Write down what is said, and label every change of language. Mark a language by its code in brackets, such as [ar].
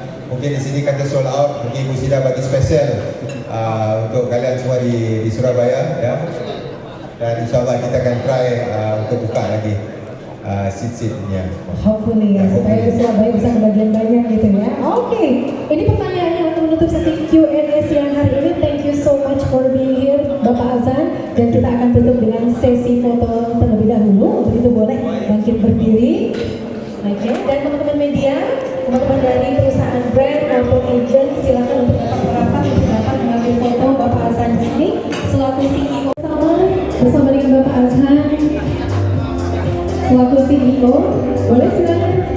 [id] Mungkin di sini kata sold out, mungkin Ibu Sida bagi spesial untuk kalian semua di Surabaya ya. dan insyaAllah kita akan try untuk buka lagi seat-seatnya. Hopefully ya, supaya Surabaya bisa kebagian banyak gitu ya. Oke, ini pertanyaannya untuk menutup sesi Q&A siang hari ini. [en] Thank you so much for being here, Bapak Azan. [id] Dan kita akan tutup dengan sesi foto terlebih dahulu. Untuk itu boleh bangkit berdiri. Oke, dan teman-teman media, teman-teman dari perusahaan brand maupun agent, silakan untuk dapat merapat untuk dapat mengambil foto Bapak Azan di sini selaku CEO bersama dengan Bapak Azan selaku CEO. Boleh silakan.